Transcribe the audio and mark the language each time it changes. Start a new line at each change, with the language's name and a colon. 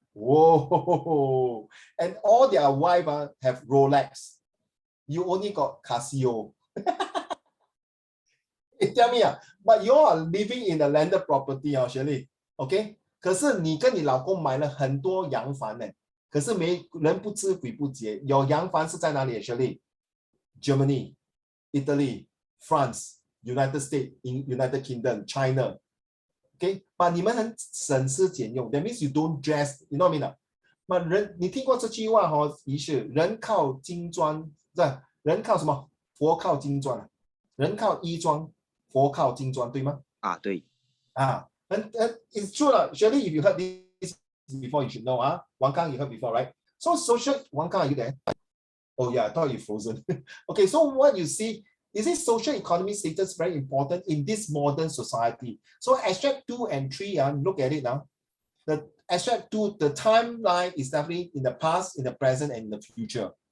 English: Whoa! And all their wife have Rolex. You only got Casio. Tell me, but you are living in a landed property, Shirley. Okay?
Chinese: 可是你跟你老公买了很多洋房呢，可是人不知鬼不觉，有洋房是在哪里 ，Shirley?
English: Germany, Italy, France, United States, United Kingdom, China. Okay, but 你们很省吃俭用，that means you don't dress, you know what I mean?
Chinese: 那你听过这句话仪式人靠金砖，人靠什么？佛靠金砖，人靠衣装，佛靠金砖，对吗？对。
English: And it's true, surely if you heard this before, you should know. Wang Kang, you heard before, right? So social, Wang Kang, are you there? Oh yeah, I thought you frozen. Okay, so what you see, is this social economy status very important in this modern society? So extract 2 and 3, look at it now. The extract 2, the timeline is definitely in the past, in the present, and in the future.